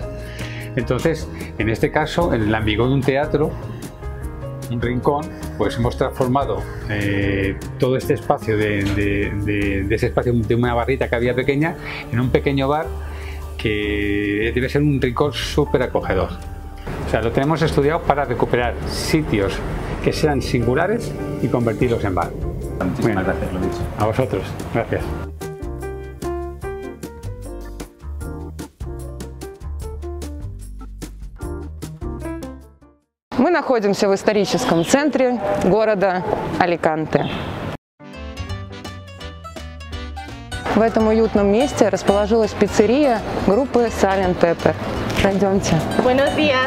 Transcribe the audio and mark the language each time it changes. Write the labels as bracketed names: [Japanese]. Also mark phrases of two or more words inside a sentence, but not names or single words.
[Spanish] Entonces, en este caso, en el ambigón de un teatro, un rincón, pues hemos transformado todo este espacio de ese espacio de una barrita que había pequeña en un pequeño bar que debe ser un rincón súper acogedor. O sea, lo tenemos estudiado para recuperar sitios que sean singulares y convertirlos en bar. Muchísimas gracias, lo dicho. A vosotros, gracias. [Russian] Мы находимся в историческом центре города Аликанте. В этом уютном месте расположилась пиццерия группы Salt & Pepper. Пройдемте. [Spanish] Buenos días.